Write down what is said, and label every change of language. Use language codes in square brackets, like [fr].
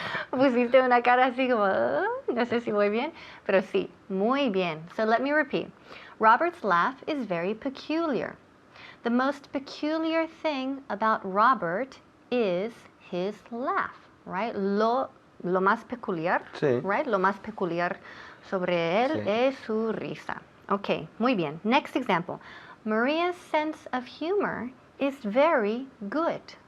[es] Pusiste una cara así como, no sé si muy bien, pero sí, muy bien. [en] So let me repeat. Robert's laugh is very peculiar. The most peculiar thing about Robert is his laugh, right? [es] Lo más peculiar, Sí. [en] right? [es] Lo más peculiar sobre él Sí. es su risa. Okay, muy bien. [en] Next example. Maria's sense of humor is very good.